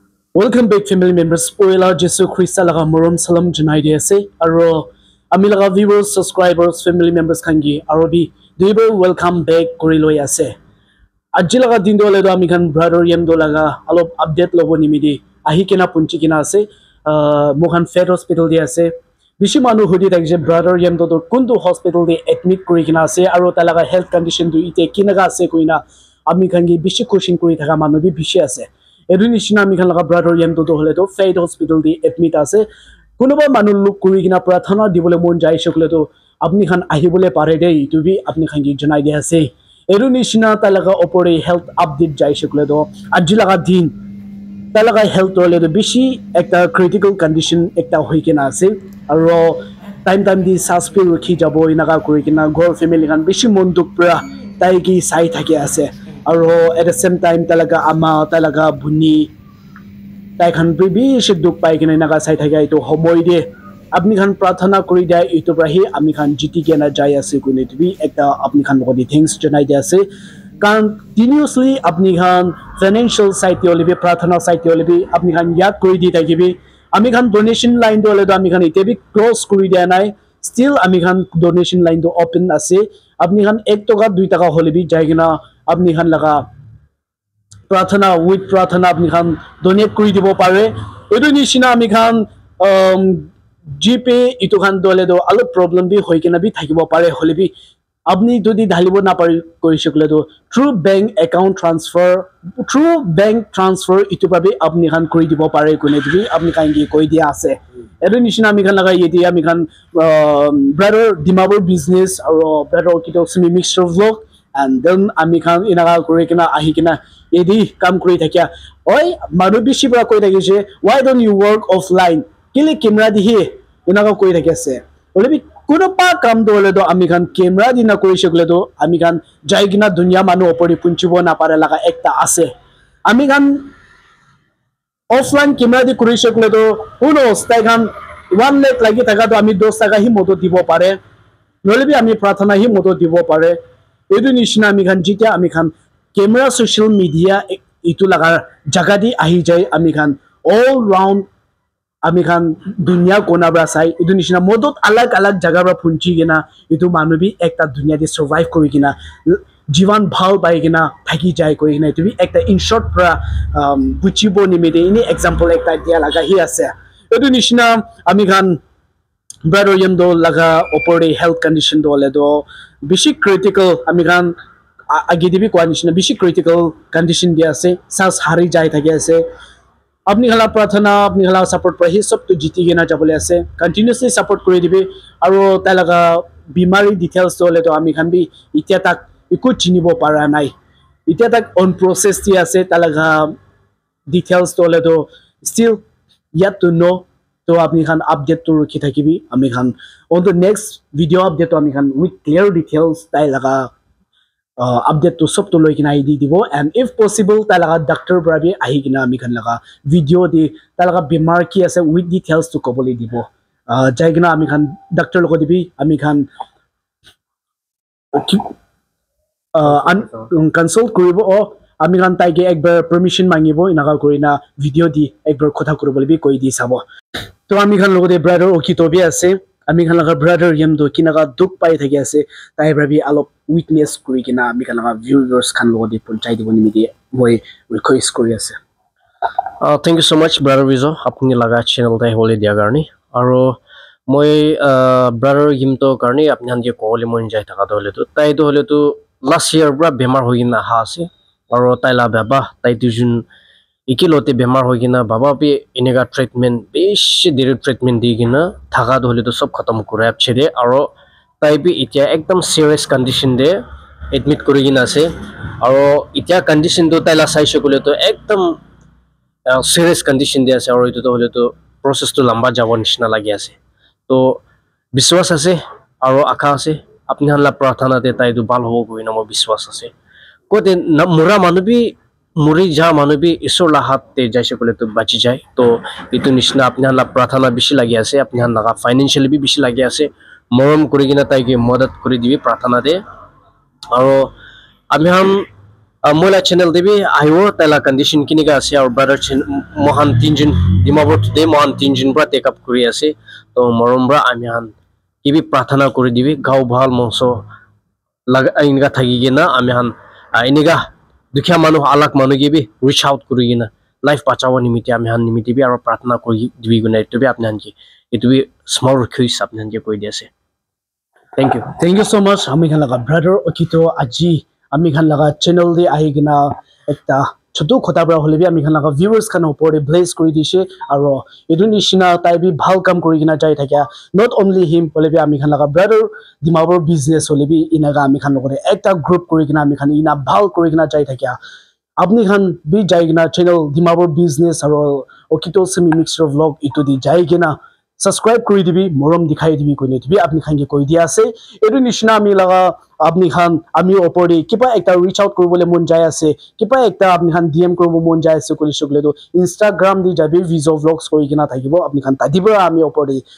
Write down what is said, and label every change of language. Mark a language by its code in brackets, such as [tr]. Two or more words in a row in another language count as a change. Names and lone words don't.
[en] Welcome back, family members. [nag] Oila Jesu Christa laga morom salam junai di ase. Aro ami laga [en] viewers, subscribers, family members [nag] kangi. Aro bi duiber [en] welcome back [nag] kori loi ase. Aji laga din do le do ami kan brother yem do laga alop update lobo nimidi. Ahi kena punchi kena ase. Mohan Fed Hospital di ase. Bishi manu hudi takje brother yem do kundu hospital di admit kori kena ase. Aro talaga health condition do ite kinaga ase koina. Ami kangi bishi kushing kori taka manu bi bishi ase. Edunishina mi laga brother yem to hole to Fed Hospital di admit ase kunuba manu luk kuri kina prathana dibole mon jai shokle to apni khan ahibole pare dei to bi apni khan gi janai de ase edunishina talaga opore [en] health update [nag] jai shokle to aji laga din talaga health hole to bishi ekta [en] critical condition [nag] ekta hoi kina ase aro time di saspil rukhi jabo inaga kuri kina gor family khan bishi mon duk pra tai gi sai thake ase aro [en] at the same time [nag] talaga ama talaga buni tai khan bibi shiduk pai kina naga sai thagai to homoi de apni khan prathana kori dai itu brahi ami khan jiti kena jai ase kune to bi ekta apni khan logodi thanks janai de ase continuously apni khan [en] financial side [nag] yo lebi prathana side yo lebi apni khan yad kori di takibi ami khan [en] donation line [nag] do le do ami khan ite bi close kori dia nai still ami khan [en] donation line [nag] do open ase apni khan 1 taka 2 taka hole bi jai kina apni khan laga prathana with prathana apni khan donate kuri dibo pare edu nishina ami khan gp itu khan dole do alo problem bi hoi kena bi thakibo pare hole bi apni jodi dhalibo na pari koi shikle do [en] through bank [nag] transfer itu babe apni khan kuri dibo pare kone bi apni khan gi koi dia ase edu nishina ami khan laga yeti ami khan brother dimabur business aro brother kito semi mixture vlog [en] and then [nag] ami khan inaga kuri kena ahi kena edi kam kuri thakia oi manu bishi pra koi thakise [en] why don't you work offline [nag] kile camera dihi inaga koi thakiase olebi kuno pa kam dole do ami khan camera di na koi shikle do ami khan jai gina dunya manu opori punchibo na pare laga ekta ase ami khan [en] offline camera [nag] di kuri shikle do uno stai khan 1 lakh lagi thaka do ami 10 taka hi moto dibo pare nolebi ami prathana hi moto dibo pare edu nishina ami khan jitia ami khan camera [en] social media [nag] itu laga jaga di ahi jai ami khan [en] all round [nag] ami khan dunya kona bra sai edu nishina modot alag jaga bra punchi gina itu manu bi ekta dunya de survive kori gina jivan bhal pai gina thaki jai koi gina itu bi ekta [en] in short [nag] pra buchibo nimide ini example ekta dia laga hi ase edu nishina ami khan brother yem do laga opore [en] health condition [nag] do le do bishi critical ami khan agi dibi kwa nishina bishi [en] critical condition [nag] dia ase sas hari jai thaki ase apni khala prathana apni khala support pra hi sab to jiti gena jabole ase [en] continuously support [nag] kori dibi aro talaga bimari details do le do ami khan bi itia tak iku chinibo para nai itia tak [en] on process [nag] ti ase talaga details do le do [en] still yet to know [nag] to apni khan update to rukhi thakibi ami khan [en] on the next video update [nag] to ami khan [en] with clear details [nag] tai laga update to sob to loi kina di dibo [en] and if possible [nag] talaga doctor brabi ahi kina ami khan laga video di talaga bimar ki ase [en] with details [nag] to koboli dibo jai kina ami khan doctor logo dibi ami khan consult koribo o ami khan tai ge ekbar permission mangibo inaga korina video di ekbar kotha koribole bi koi di sabo to ami khan logo de brother okito bi ase ami khan laga brother yem do kinaga duk pai thaki ase tai brabi alop weakness kuri kina ami khan laga viewers khan logo de punchai dibo nimidi moi request kori ase [en] thank you so much brother [nag] Wizo apni laga channel tai hole dia garni aro moi brother yem to garni apni han je kole mon jai thaka dole to tai do hole to [en] last year [nag] bra bemar hoina ha ase aro tai la baba tai tu jun ikilote bemar hoigina baba pe inega treatment beshi dire treatment digina thaga dole to sob khatam kurap chede aro tai bi itia ekdam [en] serious condition [nag] de admit korigina ase aro itia condition do tai la sai shekule to ekdam [en] serious condition [nag] de ase aro itu to hole to process to lamba jabo nishna lagi ase to biswas ase aro akha ase apni han la prathana de tai du bal hobo goina mo biswas ase kote mura manu bi muri ja manu bi isor la hat te jaise kole to bachi jai to itu nishna apni han la prathana bishi lagi ase apni han laga financially bi bishi lagi ase morom kuri gina tai ge madad kuri dibi prathana de aro ami han moila channel debi ayo tala condition kini ga ase aur brother mohan tinjin dimapur today mohan tinjin bra [en] take up [nag] kuri ase to morom bra ami han kibi prathana kuri dibi gau bhal mongso laga inga thagi gina ami han iniga dukhya manu alak manu gibi [en] reach out [nag] kuri gina life bachawa nimiti ami han nimiti bi aru prathana kuri dibi guna itu bi apni han ki itu bi [en] small request [nag] apni han ki koi di ase. [en] Thank you so much [nag] ami khan laga brother okito aji ami khan laga channel de ahi gina ekta chotu khota bra hole bi ami khan laga viewers khan opor de blaze kuri dise aro edu nishina tai bi bhal kam kuri gina jai thakya [en] not only him [nag] hole bi ami khan laga brother dimapur business hole bi inaga ami khan logore ekta group kuri gina ami khan ina bhal kuri gina jai thakya apni khan bi jai gina channel dimapur business aro okito semi mixture vlog itu di jai gina subscribe kuri dibi morom dikhai dibi koine dibi apni khan ge koi dia ase edu nishina ami laga apni khan ami opori kipa ekta reach out koribole mon jai ase kipa ekta apni khan dm koribo mon jai ase koli shokle do instagram di jabi vizo vlogs koi kina thakibo apni khan tadibo ami opori